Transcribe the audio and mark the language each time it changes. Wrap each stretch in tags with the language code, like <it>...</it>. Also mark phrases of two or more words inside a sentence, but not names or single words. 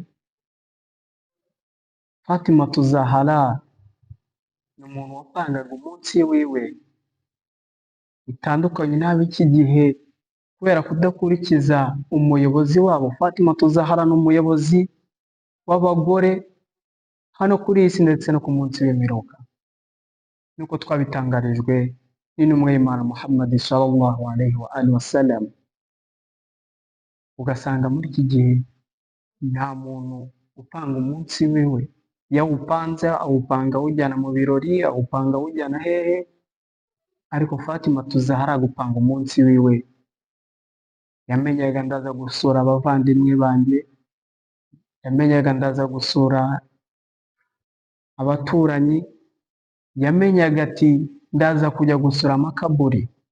<rw>Fatima Tuzahara ni umuntu wapangaga umunsi wiwe, bitandukanye n'ab'iki gihe kubera kudakurikiza umuyobozi wabo. Fatima Tuzahara ni umuyobozi w'abagore hano kuri iyi si ndetse no ku munsi w'imperuka, nuko twabitangarijwe n'intumwa y'Imana Muhammad</rw> <ar>صلى الله عليه وآله وسلم.</ar> <rw>Ugasanga muri iki gihe nta muntu upanga umunsi wiwe, yawupanze awupanga awujyana mu birori, awupanga awujyana hehe, ariko Fatima Tuzahara gupanga umunsi wiwe, yamenyaga ndaza gusura abavandimwe banjye, yamenyaga ndaza gusura abaturanyi, yamenyaga ati ndaza kujya gusura amakaburi.</rw>